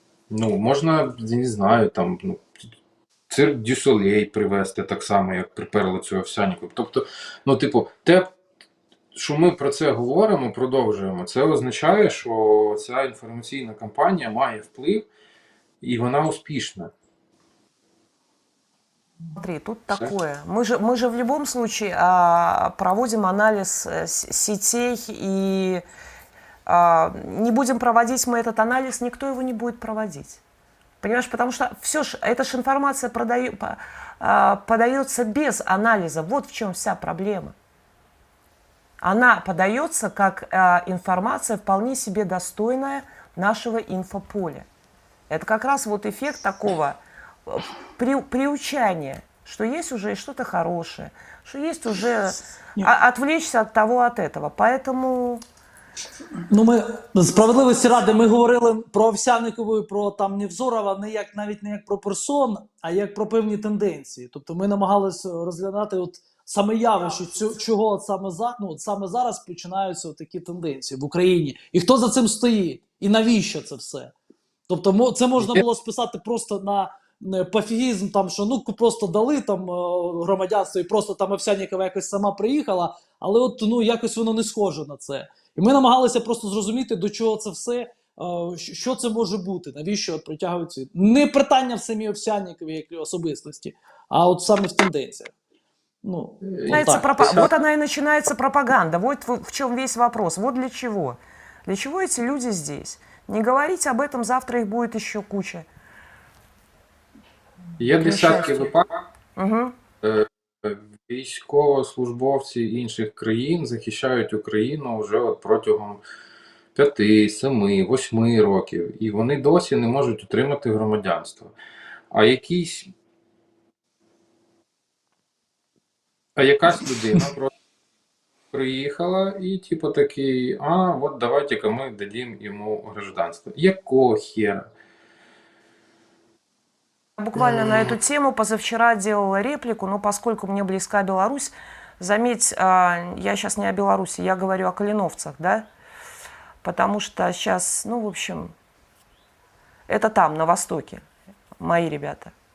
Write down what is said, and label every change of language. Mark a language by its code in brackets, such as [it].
[uk] Ну, можна, я не знаю, там, ну, цирк Дю Солей привезти так само, як приперли цю Овсяннику. Тобто, ну, типу, те, що ми про це говоримо, продовжуємо, це означає, що ця інформаційна кампанія має вплив, і вона успішна. [ru] Смотри, тут такое. Мы же в любом случае проводим анализ сетей, и не будем проводить мы этот анализ, никто его не будет проводить. Понимаешь, потому что все ж, эта же информация подается без анализа. Вот в чем вся проблема. Она подается как информация вполне себе достойная нашего инфополя. Это как раз вот эффект такого приучание, что есть уже что-то хорошее, что есть уже отвлечься от того, от этого. Поэтому... [uk] Ну, ми, справедливості ради, ми говорили про Овсянникову і про там Нівзорова навіть не як про персон, а як про певні тенденції. Тобто ми намагалися розглядати от саме явище, чого от саме зараз починаються такі тенденції в Україні. І хто за цим стоїть? І навіщо це все? Тобто це можна було списати просто на пофігізм, там, що ну просто дали там громадянство і просто там Овсянникова якось сама приїхала, але от ну якось воно не схоже на це. І ми намагалися просто зрозуміти, до чого це все, що це може бути, навіщо притягуються. Не питання в самій Овсянниковій як особистості, а от саме в тенденціях. Ну, [ru] вот она и начинается пропаганда. Вот в чем весь вопрос. Вот для чего. Для чего эти люди здесь? Не говорить об этом, завтра их будет еще куча. [uk] Є десятки випадків, військовослужбовці інших країн захищають Україну вже от протягом 5, 7, 8 років, і вони досі не можуть отримати громадянство. А якась людина просто приїхала і типу такий, от давайте-ка ми дадим йому гражданство. Якого хера? [ru] Буквально на эту тему позавчера делала реплику, но поскольку мне близка Беларусь, заметь, я сейчас не о Беларуси, я говорю о калиновцах, да, потому что сейчас, ну, в общем, это там, на Востоке, мои ребята.